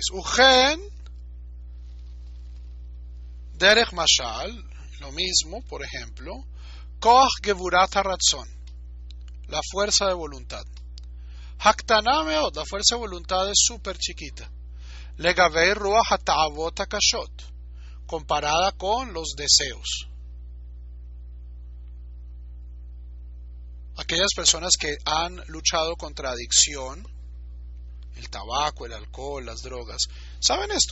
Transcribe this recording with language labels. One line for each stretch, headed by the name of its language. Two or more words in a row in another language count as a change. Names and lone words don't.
Hebrew: וכן, דרך משל,
Spanish: lo mismo, por ejemplo,
Hebrew: כח גבורת הרצון,
Spanish: la fuerza de voluntad.
Hebrew: הקטנה מאד,
Spanish: la fuerza de voluntad es súper chiquita.
Hebrew: לגבי רוח התאוות הקשות,
Spanish: comparada con los deseos. Aquellas personas que han luchado contra adicción, el tabaco, el alcohol, las drogas, ¿saben esto?